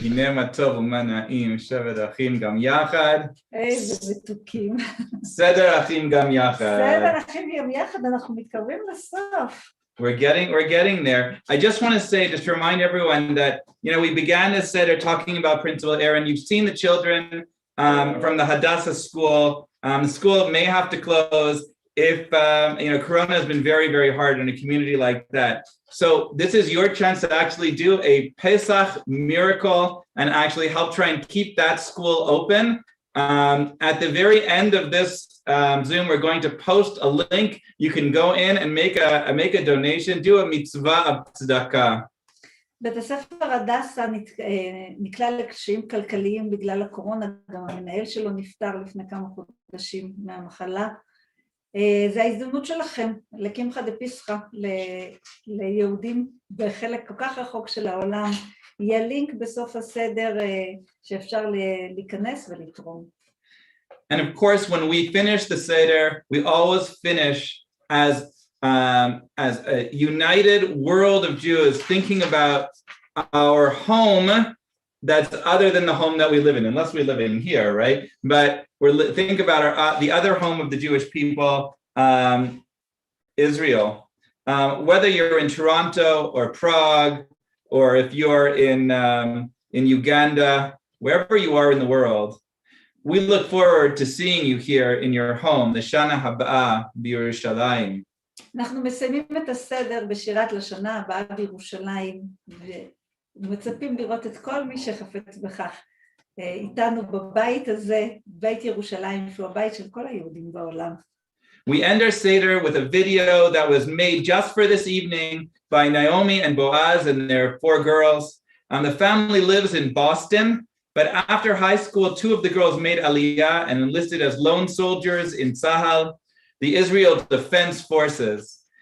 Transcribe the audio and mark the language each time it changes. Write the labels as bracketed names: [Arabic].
[Hebrew] הנה מה טוב ומה נעים, שבת אחים גם יחד. איזה מתוקים. סדר אחים גם יחד. סדר אחים גם יחד, אנחנו מתקרבים לסוף. [English] We're getting there. I just want to say, just to remind everyone that, we began this Seder talking about Principal Aaron. You've seen the children from the Hadassah school. The school may have to close if, Corona has been very, very hard in a community like that. So this is your chance to actually do a Pesach miracle and actually help try and keep that school open. At the very end of this Zoom, we're going to post a link. You can go in and make a donation, do a mitzvah of tzedakah. [Hebrew] בית הספר הדסה נקלע לקשיים כלכליים בגלל הקורונה, גם המנהל שלו נפטר לפני כמה חודשים מהמחלה. זה ההזדמנות שלכם לקמחא דפסחא ליהודים בחלק כל כך רחוק של העולם. יהיה לינק בסוף הסדר שאפשר להיכנס ולתרום. [English] And of course, when we finish the Seder, we always finish as a united world of Jews thinking about our home that's other than the home that we live in, unless we live in here, right? But think about the other home of the Jewish people, Israel. Whether you're in Toronto or Prague, or if you're in Uganda, wherever you are in the world, we look forward to seeing you here in your home, the [Hebrew] Shana Haba'ah בירושלים. אנחנו מסיימים את הסדר בשירת לשנה הבאה בירושלים, ומצפים לראות את כל מי שחפץ בכך איתנו בבית הזה, בית ירושלים, שהוא הבית של כל היהודים בעולם. [English] We end our Seder with a video that was made just for this evening by Naomi and Boaz and their 4 girls. The family lives in Boston, but after high school, 2 of the girls made Aliyah and enlisted as lone soldiers in Tzahal, the Israel Defense Forces.